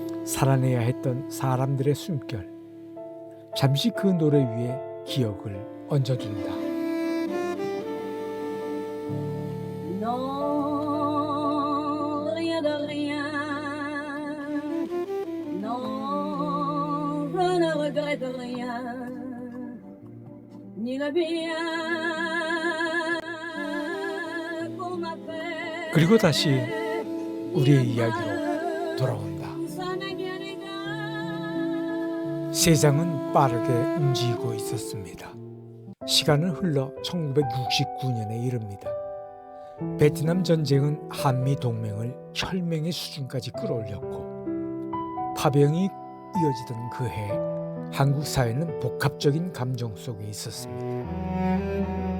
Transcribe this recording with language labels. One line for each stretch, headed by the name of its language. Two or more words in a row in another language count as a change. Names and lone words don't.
Korean: 살아내야 했던 사람들의 숨결, 잠시 그 노래 위에 기억을 얹어준다.
French: Non, rien de rien. Non, je ne regrette rien. Ni le bien qu'on m'a fait.
Korean: 그리고 다시 우리의 이야기로 돌아온다.
French: Ça n'est bien égal.
Korean: 세상은 빠르게 움직이고 있었습니다. 시간은 흘러 1969년에 이릅니다. 베트남 전쟁은 한미 동맹을 혈맹의 수준까지 끌어올렸고 파병이 이어지던 그 해 한국 사회는 복합적인 감정 속에 있었습니다.